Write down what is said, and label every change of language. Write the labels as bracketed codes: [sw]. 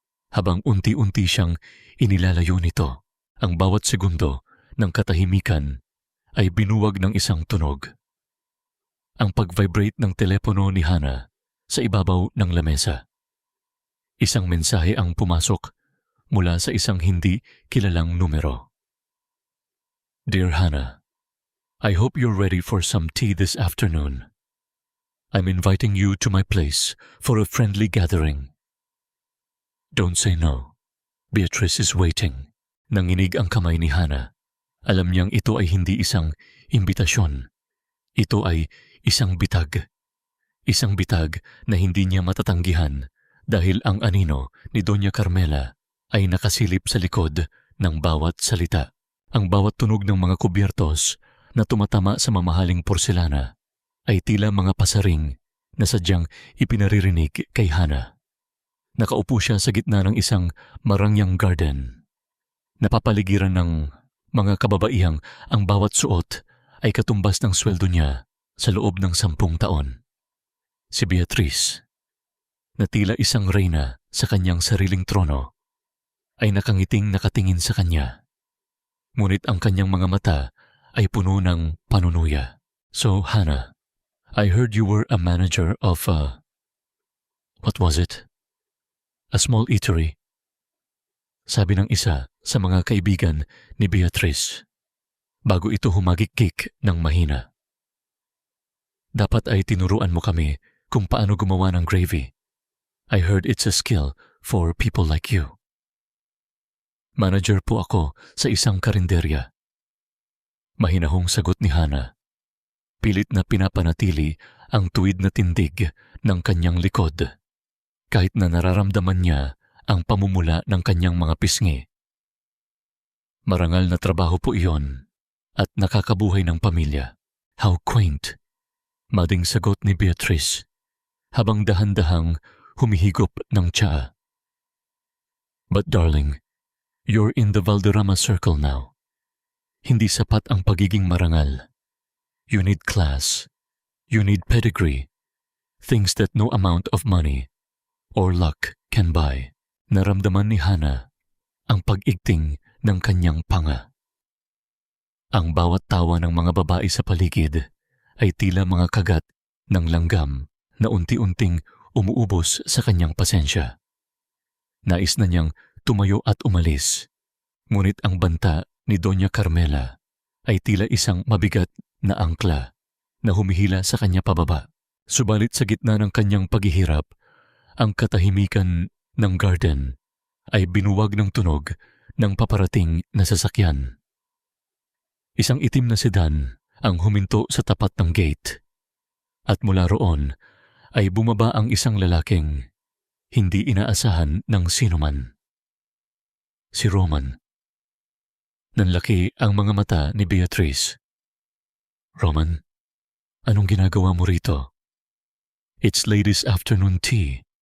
[tl] Habang unti-unti siyang inilalayo nito, ang bawat segundo ng katahimikan ay binuwag ng isang tunog. Ang pag-vibrate ng telepono ni Hana sa ibabaw ng lamesa. Isang mensahe ang pumasok mula sa isang hindi kilalang numero. [en] Dear Hana, I hope you're ready for some tea this afternoon. I'm inviting you to my place for a friendly gathering. Don't say no. Beatrice is waiting. [tl] Nanginig ang kamay ni Hana. Alam niyang ito ay hindi isang imbitasyon. Ito ay isang bitag. Isang bitag na hindi niya matatanggihan dahil ang anino ni Doña Carmela ay nakasilip sa likod ng bawat salita. Ang bawat tunog ng mga kubyertos na tumatama sa mamahaling porselana ay tila mga pasaring na sadyang ipinaririnig kay Hana. Nakaupo siya sa gitna ng isang marangyang garden. Napapaligiran ng mga kababaihang ang bawat suot ay katumbas ng sweldo niya sa loob ng 10 taon. Si Beatrice, na tila isang reyna sa kanyang sariling trono, ay nakangiting nakatingin sa kanya. Ngunit ang kanyang mga mata ay puno ng panunuya. [en] So, Hana, I heard you were a manager of what was it? A small eatery. [tl] Sabi ng isa sa mga kaibigan ni Beatrice, bago ito humagikik ng mahina. Dapat ay tinuruan mo kami kung paano gumawa ng gravy. [en] I heard it's a skill for people like you. [tl] Manager po ako sa isang karinderya. Mahinahong sagot ni Hana. Pilit na pinapanatili ang tuwid na tindig ng kanyang likod, kahit na nararamdaman niya ang pamumula ng kanyang mga pisngi. Marangal na trabaho po iyon at nakakabuhay ng pamilya. [en] How quaint! [tl] Mading sagot ni Beatrice habang dahan-dahang humihigop ng tsaa. [en] But darling, you're in the Valderrama circle now. [tl] Hindi sapat ang pagiging marangal. [en] You need class. You need pedigree. Things that no amount of money or luck can buy. [tl] Naramdaman ni Hana ang pag-igting ng kanyang panga. Ang bawat tawa ng mga babae sa paligid ay tila mga kagat ng langgam na unti-unting umuubos sa kanyang pasensya. Nais na niyang tumayo at umalis. Ngunit ang banta ni Doña Carmela ay tila isang mabigat na angkla na humihila sa kanya pababa. Subalit sa gitna ng kanyang paghihirap, ang katahimikan ng garden ay binuwag ng tunog ng paparating na sasakyan. Isang itim na sedan ang huminto sa tapat ng gate. At mula roon ay bumaba ang isang lalaking hindi inaasahan ng sinuman. Si Roman. Nanlaki ang mga mata ni Beatrice. Roman, anong ginagawa mo rito? [en] It's ladies' afternoon tea.